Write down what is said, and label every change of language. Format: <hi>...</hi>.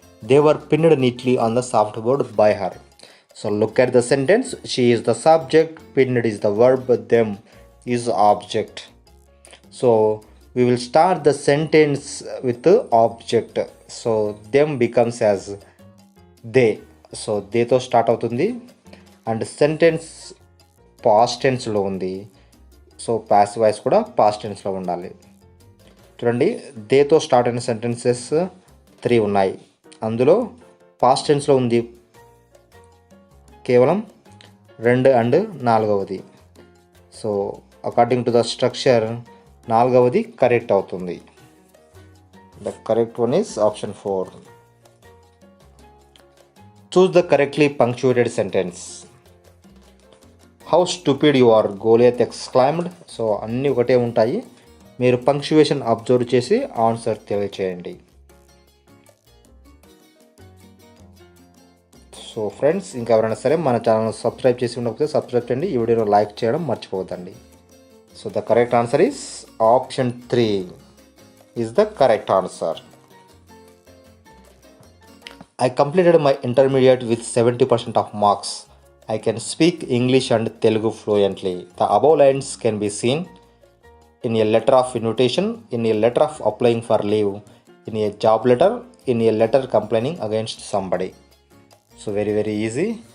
<en>They were pinned neatly on the soft board by her. So look at the sentence. She is the subject, pinned is the verb, them is object. So we will start the sentence with the object. So them becomes as they. So they</en> <te>తో start అవుతుంది and sentence past టెన్స్లో ఉంది. So passive voice కూడా past టెన్స్లో ఉండాలి. చూడండి, దేతో start అయిన sentences 3 ఉన్నాయి. అందులో past టెన్స్లో ఉంది కేవలం 2 and 4వది. So according to the structure 4వది correct అవుతుంది.</te> <en>The correct one is option 4. Choose the correctly punctuated sentence. How stupid you are, Goliath exclaimed.</en> <te>So అన్నీ ఒకటే ఉంటాయి. మీరు పంక్చువేషన్ అబ్జర్వ్ చేసి ఆన్సర్ తెలియచేయండి. సో ఫ్రెండ్స్, ఇంకెవరైనా సరే మన ఛానల్ సబ్స్క్రైబ్ చేసి ఉండకపోతే సబ్స్క్రైబ్ చేయండి. ఈ వీడియోలో లైక్ చేయడం మర్చిపోవద్దండి.</te> <en>So the correct answer is option 3 is the correct answer. I completed my intermediate with 70% of marks. I can speak English and Telugu fluently. The above lines can be seen in a letter of invitation, in a letter of applying for leave, in a job letter, in a letter complaining against somebody. So very easy.</en>